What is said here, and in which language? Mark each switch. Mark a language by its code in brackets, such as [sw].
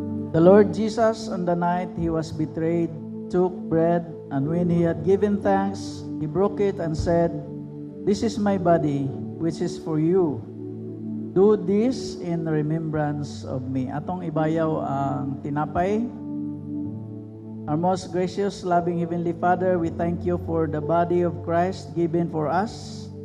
[en] The Lord Jesus, on the night he was betrayed, took bread, and when he had given thanks, he broke it and said, "This is my body, which is for you. Do this in remembrance of me." [ceb] Atong ibayaw ang tinapay. [en] Our most gracious, loving Heavenly Father, we thank you for the body of Christ given for us.